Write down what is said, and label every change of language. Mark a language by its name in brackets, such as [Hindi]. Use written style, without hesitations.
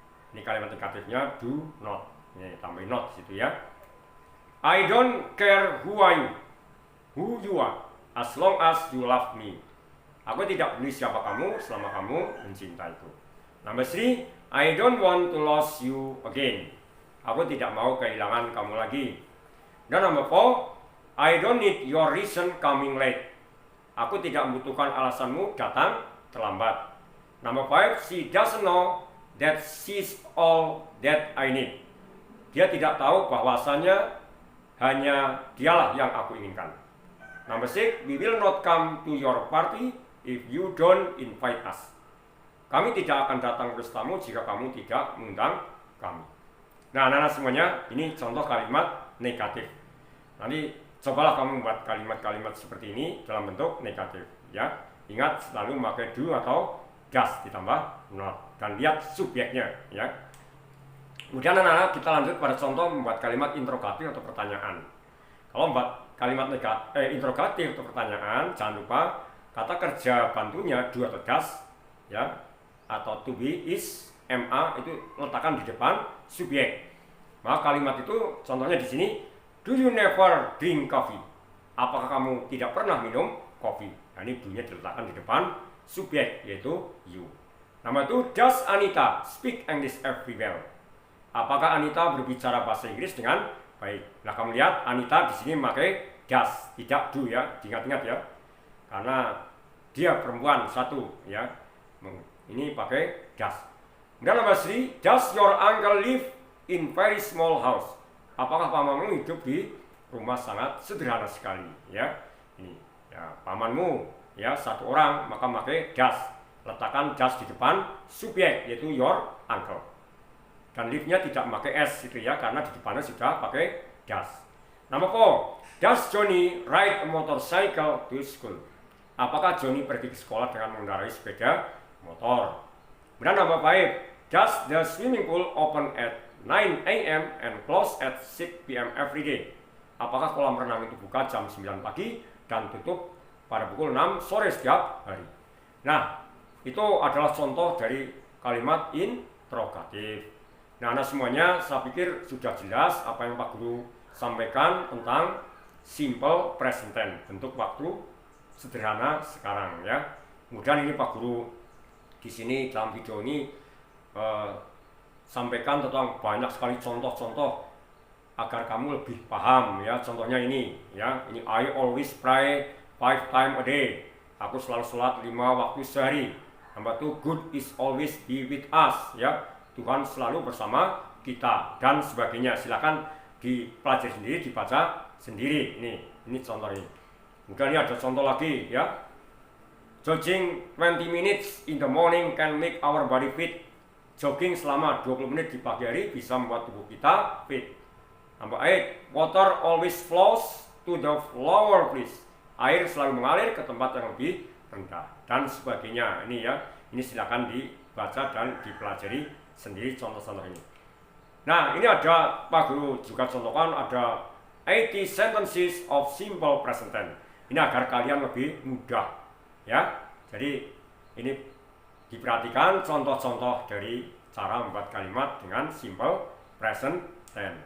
[Indonesian] Ini kalimat negatifnya do not. Ini tambahin not situ ya. [English] I don't care who you are, as long as you love me. [Indonesian] Aku tidak peduli siapa kamu selama kamu mencintaiku. [English] Number 3, I don't want to lose you again. [Indonesian] Aku tidak mau kehilangan kamu lagi. [English] Dan number 4, I don't need your reason coming late. [Indonesian] Aku tidak membutuhkan alasanmu datang terlambat. [English] Number 5, she doesn't know that she's all that I need. [Indonesian] Dia tidak tahu bahwasanya hanya dialah yang aku inginkan. [English] Number 6, we will not come to your party if you don't invite us. [Indonesian] Kami tidak akan datang ke pestamu jika kamu tidak mengundang kami. Nah, anak-anak semuanya, ini contoh kalimat negatif. Nanti cobalah kamu membuat kalimat-kalimat seperti ini dalam bentuk negatif, ya. Ingat selalu memakai do atau does ditambah not dan lihat subjeknya, ya. Kemudian anak-anak kita lanjut pada contoh membuat kalimat interrogatif atau pertanyaan. Kalau membuat kalimat interrogatif atau pertanyaan, jangan lupa kata kerja bantunya do atau does, ya, atau to be, is, ma itu letakkan di depan subjek. Maka kalimat itu contohnya di sini, [English] do you never drink coffee? [Indonesian] Apakah kamu tidak pernah minum kopi? Nah, ini do-nya diletakkan di depan subjek yaitu you. Nama itu, [English] does Anita speak English very well? [Indonesian] Apakah Anita berbicara bahasa Inggris dengan baik? Nah, kamu lihat Anita di sini memakai does, tidak do ya. Ingat-ingat ya. Karena dia perempuan satu ya. Ini pakai does. [English] Dan nomor 3, does your uncle live in very small house? [Indonesian] Apakah pamanmu hidup di rumah sangat sederhana sekali ya? Ini ya, pamanmu ya satu orang, maka pakai does. Letakkan does di depan subjek yaitu your uncle. Dan live-nya tidak pakai s itu ya, karena di depannya sudah pakai does. [English] Nomor 4, does Johnny ride a motorcycle to school? [Indonesian] Apakah Johnny pergi ke sekolah dengan mengendarai sepeda motor? Kemudian nomor 5, [English] does the swimming pool open at 9 a.m. and close at 6 p.m. every day. [Indonesian] Apakah kolam renang itu buka jam 9 pagi dan tutup pada pukul 6 sore setiap hari? Nah, itu adalah contoh dari kalimat interrogatif. Nah, semuanya saya pikir sudah jelas apa yang Pak Guru sampaikan tentang simple present tense, bentuk waktu sederhana sekarang ya. Kemudian ini Pak Guru di sini dalam video ini sampaikan tentang banyak sekali contoh-contoh agar kamu lebih paham ya. Contohnya ini ya, ini [English] I always pray 5 times a day. [Indonesian] Aku selalu sholat 5 waktu sehari. [English] Nomor 2, good is always be with us ya. [Indonesian] Tuhan selalu bersama kita dan sebagainya. Silakan dipelajari sendiri, dibaca sendiri. Ini contoh ini. Kemudian ini ada contoh lagi ya. [English] Jogging 20 minutes in the morning can make our body fit. [Indonesian] Jogging selama 20 menit di pagi hari bisa membuat tubuh kita fit. [English] Nomor 8, water always flows to the lower place. [Indonesian] Air selalu mengalir ke tempat yang lebih rendah dan sebagainya. Ini ya, ini silakan dibaca dan dipelajari sendiri contoh-contoh ini. Nah, ini ada Pak Guru juga contohkan ada 80 [English] sentences of simple present tense. [Indonesian] Ini agar kalian lebih mudah ya. Jadi ini diperhatikan contoh-contoh dari cara membuat kalimat dengan simple present tense.